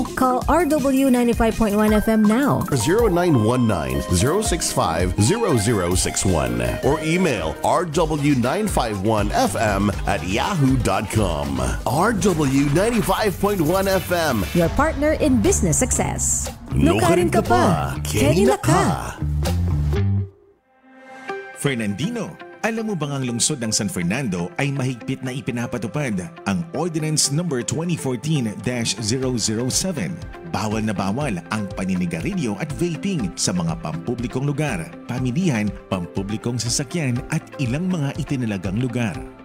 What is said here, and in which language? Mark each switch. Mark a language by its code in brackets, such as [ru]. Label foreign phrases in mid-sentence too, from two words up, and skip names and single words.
[en] Call RW 95.1 FM now. 0919-065-0061 or email rw951fm@yahoo.com. RW 95.1 FM, your partner in business success. [pam] Nukarin ka pa, Kenina ka. Fernandino, [tl] alam mo bang ang lungsod ng San Fernando ay mahigpit na ipinapatupad ang Ordinance No. 2014-007. Bawal na bawal ang paninigarilyo at vaping sa mga pampublikong lugar, pamilihan, pampublikong sasakyan at ilang mga itinalagang lugar.